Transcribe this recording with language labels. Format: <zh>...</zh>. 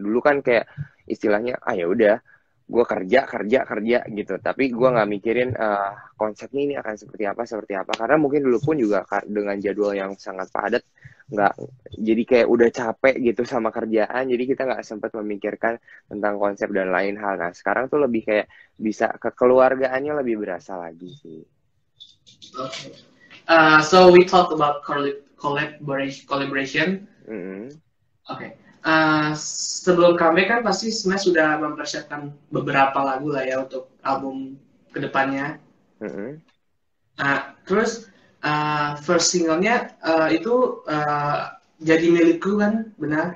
<id>Dulu kan kayak istilahnya ya udah gue kerja gitu, tapi gue nggak mikirin konsepnya ini akan seperti apa, karena mungkin dulu pun juga dengan jadwal yang sangat padat, nggak, jadi kayak udah capek gitu sama kerjaan, jadi kita nggak sempat memikirkan tentang konsep dan lain hal. Nah sekarang tuh lebih kayak bisa kekeluargaannya lebih berasa lagi sih.</id> <en>Okay. So we talk about collaboration. Okay.</en> <id>Sebelum comeback kan pasti Smash sudah mempersiapkan beberapa lagu lah ya untuk album kedepannya. Terus first singlenya itu jadi milikku kan, benar?</id>